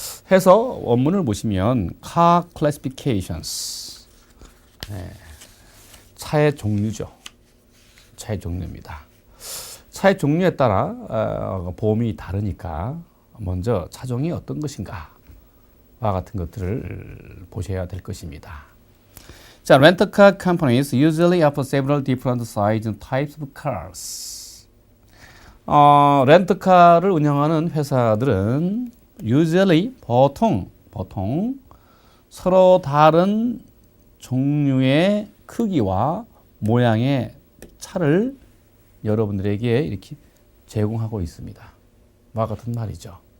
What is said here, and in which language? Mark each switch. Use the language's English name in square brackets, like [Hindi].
[Korean] 해서 원문을 보시면 [English] car classifications, [Korean] 차의 종류죠. 차의 종류입니다. 차의 종류에 따라 보험이 다르니까 먼저 차종이 어떤 것인가와 같은 것들을 보셔야 될 것입니다. [English] 자, rental-car companies usually offer several different sizes and types of cars. [Korean] 렌트카를 운영하는 회사들은 usually 보통 서로 다른 종류의 크기와 모양의 차를 여러분들에게 이렇게 제공하고 있습니다. 와 같은 말이죠.